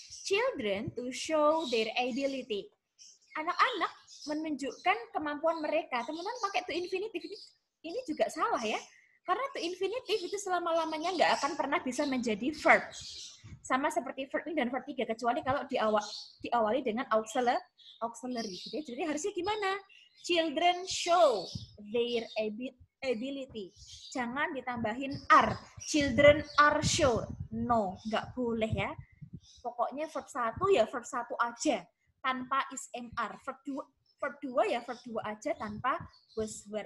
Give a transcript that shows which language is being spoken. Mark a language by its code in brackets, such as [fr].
[en] Children to show their ability. [id] Anak-anak menunjukkan kemampuan mereka. Teman-teman pakai to infinitive ini juga salah ya. Karena to infinitive itu selama-lamanya nggak akan pernah bisa menjadi verb. Sama seperti verb ini dan verb 3, kecuali kalau diawali dengan auxiliary. Jadi harusnya gimana? [en] Children show their ability. [id] Jangan ditambahin are. [en] Children are show. [id] No, nggak boleh ya. Pokoknya verb 1 ya verb 1 aja, tanpa is mr. Verb 2 ya verb 2 aja, tanpa was were.